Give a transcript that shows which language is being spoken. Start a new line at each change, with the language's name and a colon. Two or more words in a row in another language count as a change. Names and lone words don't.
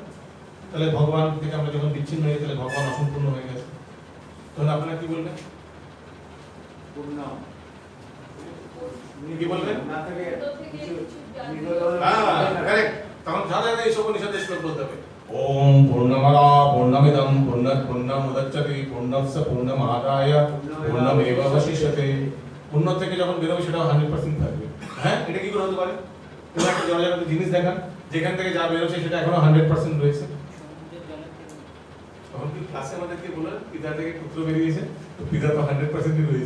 Bangla: তাহলে ভগবান থেকে আমরা যখন বিচ্ছিন্ন হয়ে তাহলে ভগবান অসম্পূর্ণ হয়ে গেছে, তখন আপনারা কি বলবেন? কি বলবেন? তখন যারা এইসব উপনিষদের শ্লোক বলতে হবে,
Sanskrit: ওম পূর্ণমাদা পূর্ণমিদং পূর্ণাৎ পূর্ণমুদচ্যতে পূর্ণস্য পূর্ণমাদায় পূর্ণমেবাবশিষ্যতে।
Bangla: পূর্ণ থেকে যখন বেরোবে সেটাও 100% থাকবে। হ্যাঁ, এটা কি করে হতে পারে? তুমি একটা জড়জগত জিনিস দেখান যেখান থেকে যা বেরোচ্ছে সেটা এখনো 100% রয়েছে, তখন কি ক্লাসে আমাদেরকে বললেন পিতা থেকে পুত্র বেরিয়েছে, তো পিতা তো 100%ই রয়েছে।